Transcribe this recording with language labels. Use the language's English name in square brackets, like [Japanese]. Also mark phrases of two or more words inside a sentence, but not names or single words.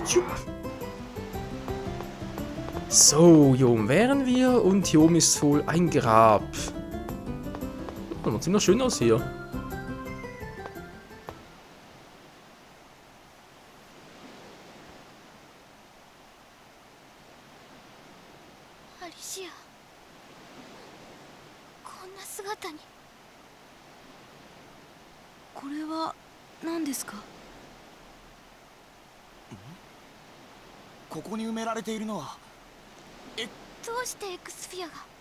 [German] So, hier oben wären wir und hier oben ist wohl ein Grab. Oh, sieht noch schön aus hier. [Japanese] Alicia、こんな姿に。これは何ですか？ここに埋められているのはどうしてエクスフィアが？